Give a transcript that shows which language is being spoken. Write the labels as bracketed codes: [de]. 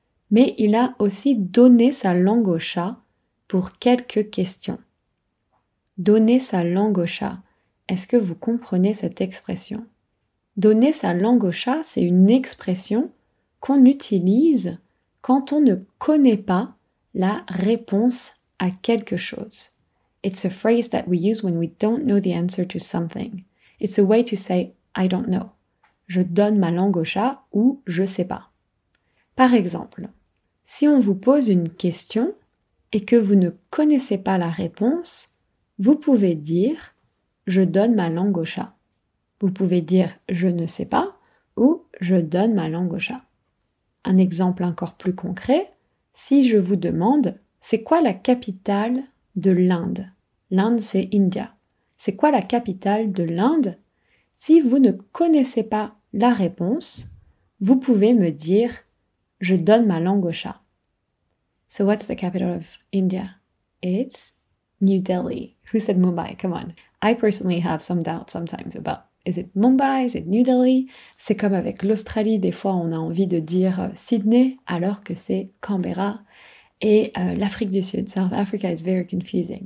[fr] Mais il a aussi donné sa langue au chat pour quelques questions. Donner sa langue au chat. Est-ce que vous comprenez cette expression? Donner sa langue au chat, c'est une expression qu'on utilise quand on ne connaît pas la réponse à quelque chose. [en] It's a phrase that we use when we don't know the answer to something. It's a way to say I don't know. [fr] Je donne ma langue au chat ou je sais pas. Par exemple, si on vous pose une question et que vous ne connaissez pas la réponse, vous pouvez dire « je donne ma langue au chat ». Vous pouvez dire « je ne sais pas » ou « je donne ma langue au chat ». Un exemple encore plus concret, si je vous demande « c'est quoi la capitale de l'Inde ?» L'Inde, c'est India. C'est quoi la capitale de l'Inde? Si vous ne connaissez pas la réponse, vous pouvez me dire « je donne ma langue au chat ». [en] So what's the capital of India? It's New Delhi. Who said Mumbai? Come on. I personally have some doubt sometimes about is it Mumbai? Is it New Delhi? [fr] C'est comme avec l'Australie, des fois on a envie de dire Sydney alors que c'est Canberra. Et l'Afrique du Sud, [en] South Africa is very confusing.